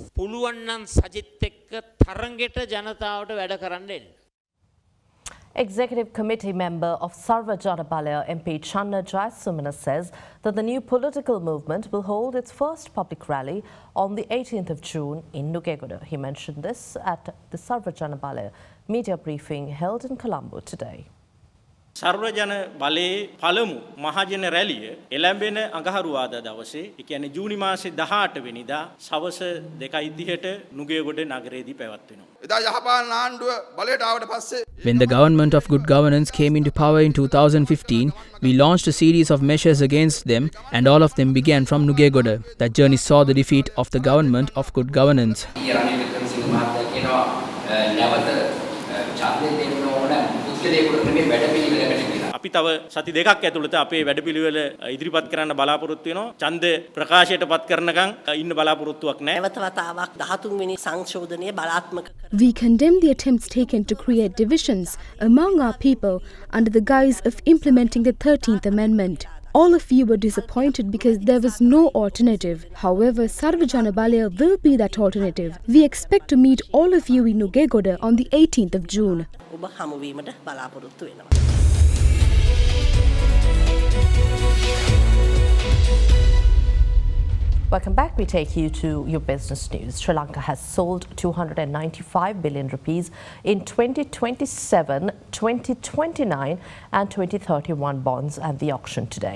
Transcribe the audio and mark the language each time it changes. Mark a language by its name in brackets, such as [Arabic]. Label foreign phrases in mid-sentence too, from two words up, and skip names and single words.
[English] Executive Committee member of Sarva Jana Balaya MP Channa Jayasumana says that the new political movement will hold its first public rally on the 18th of June in Nugegoda. He mentioned this at the Sarva Jana Balaya media briefing held in Colombo today. [Sinhala] සර්වජන බලයේ පළමු මහජන රැළිය එළඹෙන අඟහරුවාදා දවසේ ඒ කියන්නේ ජූනි මාසේ 18 වෙනිදා සවස 2:30ට නුගේගොඩ නගරයේදී පැවැත්වෙනවා. එදා යහපාලන ආණ්ඩුව බලයට ආවට පස්සේ [English] When the government of good governance came into power in 2015, we launched a series of measures against them and all of them began from Nugegoda. That journey saw the defeat of the government of good governance. [Sinhala] අපි තව සති දෙකක් ඇතුළත අපේ වැඩපිළිවෙල ඉදිරිපත් කරන්න බලාපොරොත්තු වෙනවා. ඡන්ද ප්‍රකාශයට පත් කරනකම් ඉන්න බලාපොරොත්තුවක් නැහැ. නැවත වතාවක් 13 වෙනි සංශෝධනය බලාත්මක [English] We condemn the attempts taken to create divisions among our people under the guise of implementing the 13th Amendment. All of you were disappointed because there was no alternative. However, Sarva Jana Balaya will be that alternative. We expect to meet all of you in Nugegoda on the 18th of June. [Sinhala] ඔබ හමු වීමට බලාපොරොත්තු වෙනවා. [English] Welcome back. We take you to your business news. Sri Lanka has sold 295 billion rupees in 2027, 2029 and 2031 bonds at the auction today.